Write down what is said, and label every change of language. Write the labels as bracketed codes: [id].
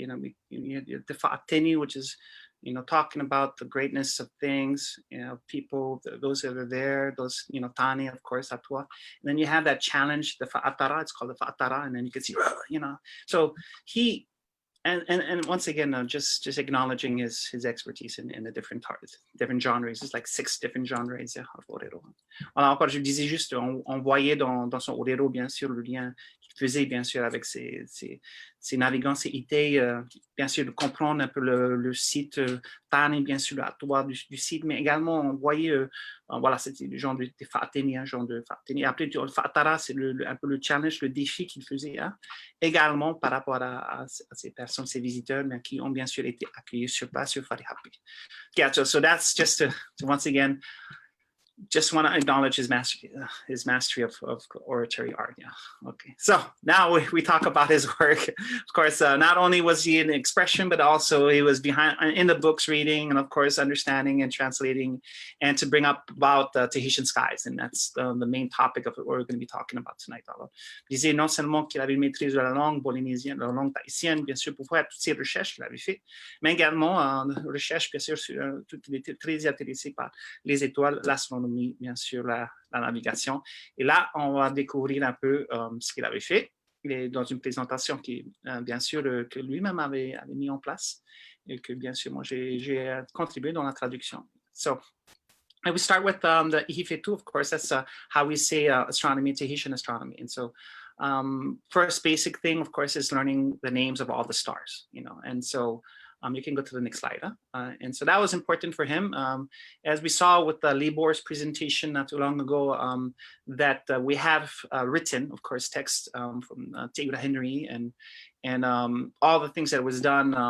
[en] You had the fa'ateni, which is, talking about the greatness of things, people, those that are there, those, tani, of course, ATUA. And then you have that challenge, the fa'atara, it's called the fa'atara, and then you can see, so he, and once again, just acknowledging his expertise in the different genres. It's like 6 different genres of orero. [fr] Alors encore, je disais juste, on voyait dans son orero, bien sûr, le lien qu'il faisait, bien sûr, avec ses navigants, ses idées, bien sûr, de comprendre un peu le site Tani, bien sûr, à toi du site, mais également, on voyait, voilà, c'était le genre de fa'ateni, un genre de fa'ateni. Après, le fa'atara, c'est un peu le challenge, le défi qu'il faisait, également par rapport à ces personnes, ces visiteurs, mais qui ont bien sûr été accueillis sur place sur Farihapi. [en] Yeah, so that's just to once again, just want to acknowledge his mastery of oratory art. Yeah. Okay. So now we talk about his work. Of course, not only was he an expression, but also he was behind in the books reading and of course understanding and translating, and to bring up about Tahitian skies. And that's the main topic of what we're going to be talking about tonight. [fr] Alors, je disais non seulement qu'il avait une maîtrise de la langue polynésienne, de la langue tahitienne, bien sûr, pour faire toutes ces recherches qu'il avait fait, mais également en recherche, bien sûr, il était très intéressé par les étoiles, l'astronomie, bien sûr, la navigation. Et là, on va découvrir un peu ce qu'il avait fait. Il est dans une présentation qui, bien sûr, que lui-même avait mis en place et que, bien sûr, moi, j'ai contribué dans la traduction. [en] So, I will start with the Ihifetu, of course. That's how we say astronomy, Tahitian astronomy. And so, first basic thing, of course, is learning the names of all the stars, and so you can go to the next slide. And so that was important for him. As we saw with Libor's presentation not too long ago, that we have written, of course, text from Teriʻioteraʻi and all the things that was done.